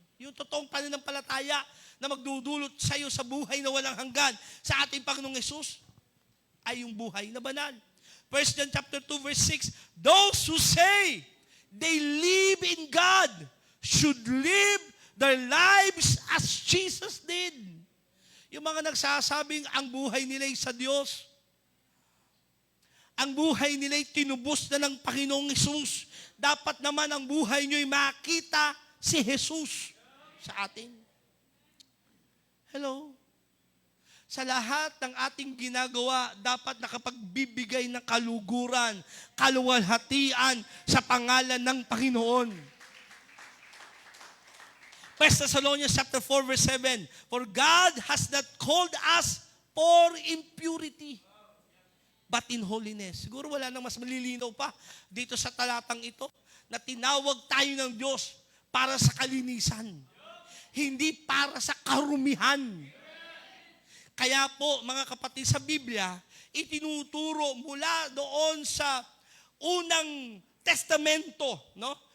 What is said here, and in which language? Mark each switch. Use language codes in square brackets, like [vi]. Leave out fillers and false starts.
[tl] Yung totoong pananampalataya na magdudulot sa iyo sa buhay na walang hanggan sa ating Panginoong Hesus ay yung buhay na banal. 1 John chapter 2 verse 6, [en] those who say they live in God should live their lives as Jesus did. [tl] Yung mga nagsasabing ang buhay nila'y sa Diyos, ang buhay nila'y tinubos na ng Panginoong Hesus, dapat naman ang buhay nyo'y makita si Jesus sa atin. Hello? Sa lahat ng ating ginagawa, dapat nakapagbibigay ng kaluguran, kaluwalhatian sa pangalan ng Panginoon. [en] 1 Thessalonians chapter 4 verse 7, for God has not called us for impurity, but in holiness. [tl] Siguro wala nang mas malilinaw pa dito sa talatang ito na tinawag tayo ng Diyos para sa kalinisan, hindi para sa karumihan. Kaya po, mga kapatid, sa Biblia, itinuturo mula doon sa unang testamento, no?